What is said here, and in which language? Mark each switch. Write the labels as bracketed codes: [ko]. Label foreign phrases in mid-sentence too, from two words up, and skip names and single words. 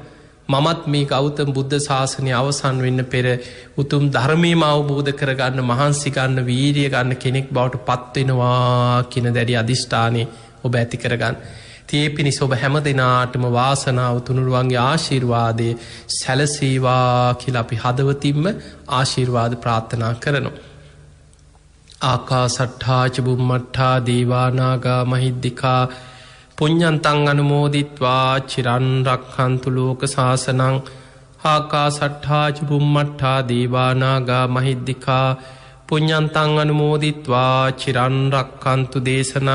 [si] මමත් මේ ගෞතම බුද්ධ ශාසනය අවසන් වෙන්න පෙර උතුම් ධර්මයම අවබෝධ කරගන්න මහන්සි ගන්න වීරිය ගන්න කෙනෙක් බවට පත් වෙනවා කියන දැඩි අධිෂ්ඨානය ඔබ ඇති කරගන්න. ඒ පිණිස ඔබ හැම දෙනාටම වාසනාව තුනුරුවන්ගේ ආශිර්වාදය සැලසේවා කියලා අපි හදවතින්ම ආශිර්වාද ප්‍රාර්ථනා කරනවා. [pi] ආකාසට්ඨා ච බුම්මට්ඨා දේවා නාග මහිද්దికා පුඤ්ඤන්තං අනුමෝදිත්වා චිරන් රක්ඛන්තු ලෝක සාසනං. ආකාසට්ඨා ච බුම්මට්ඨා දේවා නාග මහිද්దికා පුඤ්ඤන්තං අනුමෝදිත්වා චිරන් රක්ඛන්තු දේශනං.